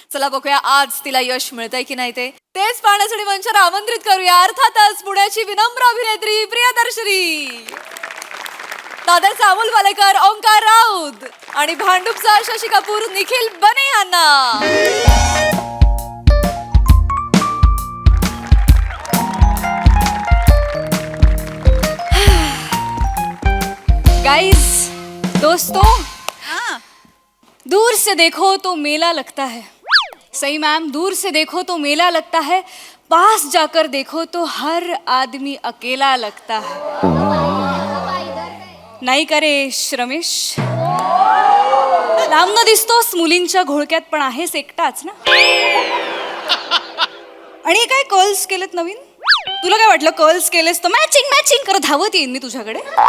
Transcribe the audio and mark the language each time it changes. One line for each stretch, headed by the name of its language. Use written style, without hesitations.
Marathi: चला बघूया आज तिला यश मिळतंय की नाही तेच पाहण्यासाठी मंचावर आमंत्रित करूया अर्थातच पुण्याची विनम्र अभिनेत्री प्रियदर्शनी, दादरचा अमोल वालेकर ओंकार राऊत आणि भांडूपचा शशी कपूर निखिल बने यांना.
Hindi: गाइस दोस्तों, दूर से देखो तो मेला लगता है. सही मैम, दूर से देखो तो मेला लगता है, पास जाकर देखो तो हर आदमी अकेला लगता है.
Marathi: नाही करे रमेश, लांबनं दिसतोस मुलींच्या घोळक्यात पण आहेस एकटाच ना. आणि काय कर्ल्स केलेत नवीन? तुला काय वाटलं कर्ल्स केलेस तर मॅचिंग मॅचिंग करत धावत येईन मी तुझ्याकडे.